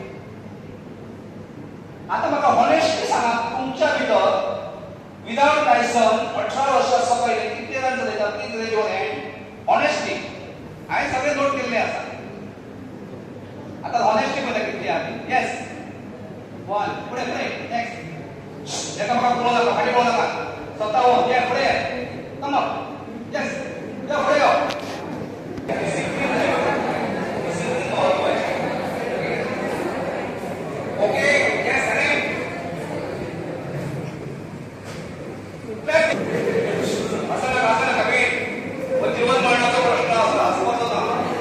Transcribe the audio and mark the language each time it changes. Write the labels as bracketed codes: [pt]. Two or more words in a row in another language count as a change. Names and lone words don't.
[kok] आता म्हाका हॉनेस्टली सांगा, तुमच्या भितर [en] without licence [kok] 18 वर्षा सकयल कितले जाण चलयतात? [en] please raise your hand. [kok] हॉनेस्टली हांवें सगळे नोट केल्ले आसा. आता हॉनेस्टली पळयता कितली आहा. [mr] येस, 1 पुढे पुढे नेक्स्ट. [kok] एका म्हाका पळोवं नाका, फाटीं पळोवं नाका. 57 ये पुढे [en] come up. [kok] येस, या पुढे यो. [mr] ओके, येस अरे असं नका मी जीवन मरणाचा प्रश्न असला असं होता.